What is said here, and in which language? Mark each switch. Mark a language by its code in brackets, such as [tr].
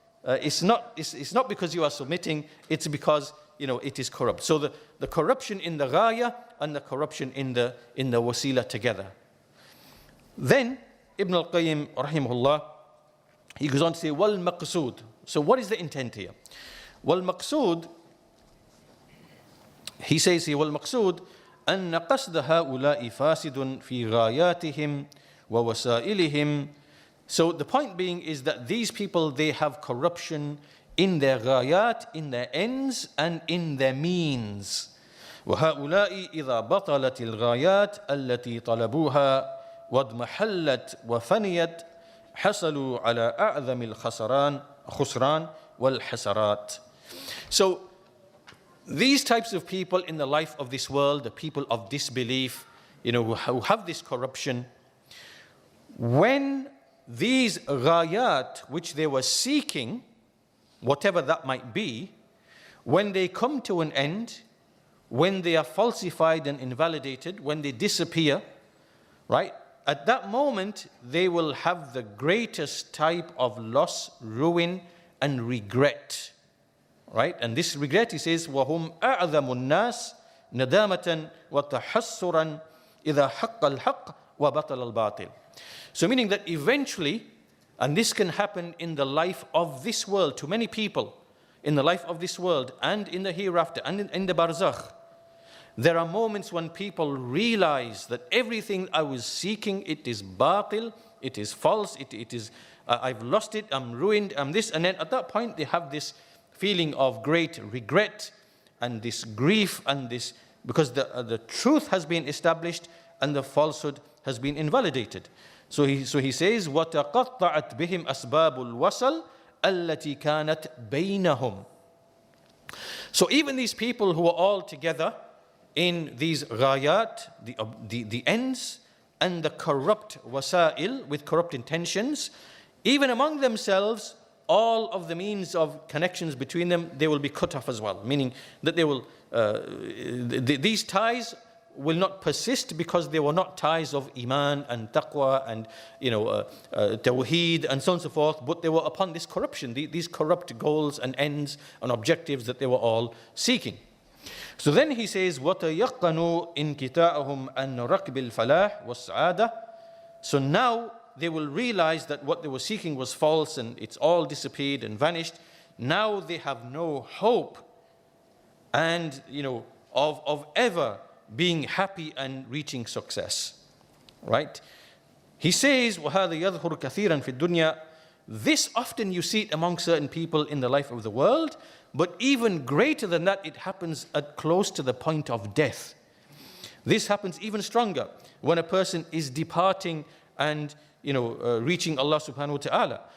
[en] It's not because you are submitting. It's because it is corrupt. So the corruption in the ghaya and the corruption in the wasila together. Then Ibn al-Qayyim rahimahullah, he goes on to say, [ar] wal maqsood. [en] So what is the intent here? [ar] Wal maqsood. [en] He says here, [ar] وَالْمَقْصُودُ أَنَّ قَصْدَ هَؤُلَاءِ فَاسِدٌ فِي غَايَاتِهِمْ وَوَسَائِلِهِمْ. [en] So the point being is that these people, they have corruption in their ghayat, in their ends, and in their means. [ar] وَهَؤُلَاءِ إِذَا بَطَلَتِ الْغَايَاتِ الَّتِي طَلَبُوهَا وَاضْمَحَلَّتْ وَفَنِيَتْ حَصَلُوا عَلَى أَعْظَمِ الْخُسْرَانِ وَالْحَسَرَاتِ. [en] So these types of people in the life of this world, the people of disbelief, who have this corruption, when these ghayat which they were seeking, whatever that might be, when they come to an end, when they are falsified and invalidated, when they disappear, right? At that moment, they will have the greatest type of loss, ruin, and regret. Right? And this regret, he says, [ar] وَهُمْ أَعْظَمُ النَّاسِ نَدَامَةً وَتَحَسُّرًا إِذَا حَقَّ الْحَقِّ وَبَطَلَ الْبَاطِلِ. [en] So meaning that eventually, and this can happen in the life of this world, to many people, in the life of this world, and in the hereafter, and in the barzakh, there are moments when people realize that everything I was seeking, it is batil, it is false, it is, I've lost it, I'm ruined, I'm this, and then at that point they have this feeling of great regret and this grief and this, because the truth has been established and the falsehood has been invalidated. So he says, [ar] وَتَقَطَّعَتْ بِهِمْ أَسْبَابُ الْوَصَلِ الَّتِي كَانَتْ بَيْنَهُمْ. [en] So even these people who are all together in these ghayat, the ends, and the corrupt wasa'il, with corrupt intentions, even among themselves, all of the means of connections between them, they will be cut off as well. Meaning that they will, these ties will not persist because they were not ties of iman and taqwa and tawheed and so on and so forth, but they were upon this corruption, these corrupt goals and ends and objectives that they were all seeking. So then he says, [ar] وَتَيَقَّنُوا إِنْكِتَاءَهُمْ أَنَّ رَكْبِ الْفَلَاحِ وَالسَّعَادَةِ. [en] So now they will realize that what they were seeking was false and it's all disappeared and vanished. Now they have no hope and of ever being happy and reaching success. Right? He says, [ar] وَهَذَا يَظْهُرُ كَثِيرًا فِي الدُّنْيَا. [en] This often you see it among certain people in the life of the world, but even greater than that, it happens at close to the point of death. This happens even stronger when a person is departing and reaching Allah subhanahu wa ta'ala.